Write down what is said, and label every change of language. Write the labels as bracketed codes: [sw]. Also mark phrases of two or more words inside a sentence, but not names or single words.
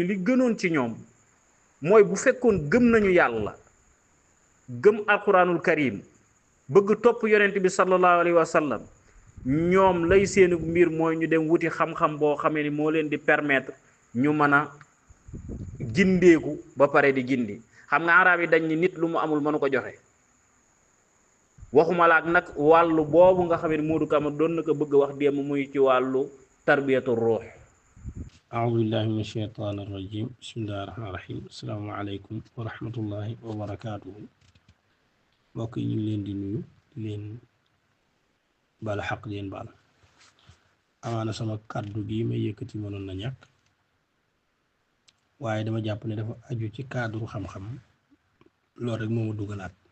[wo] li gënoon ci ñoom mooy bu fekkoon gëm nañu yàlla gëm [ar] القرآن الكريم [wo] bëgg topp yonent bi [ar] صلى الله عليه وسلم [wo] ñoom lay seeni mbir mooy ñu dem wuti xam-xam boo xamee ni moo leen di permettre ñu mën a gindeeku ba pare di gindi xam nga arab yi dañ ni nit lu mu amul mënu ko joxe waxuma laak nag wàllu boobu nga xam ne Modou Kama doon na ko bëgg wax démb muy ci wàllu tarbiyatu ruux [ar] أعوذ بالله من الشيطان الرجيم بسم الله الرحمن الرحيم السلام عليكم ورحمة الله وبركاته [wo] mbokk yi ñu ngi leen di nuyu di leen baal xaq di leen baal amaana sama kàddu gi may yëkkati mënoon na ñàkk waaye dama jàpp ne dafa aju ci cadre xam-xam loolu rek moo ma dugalaat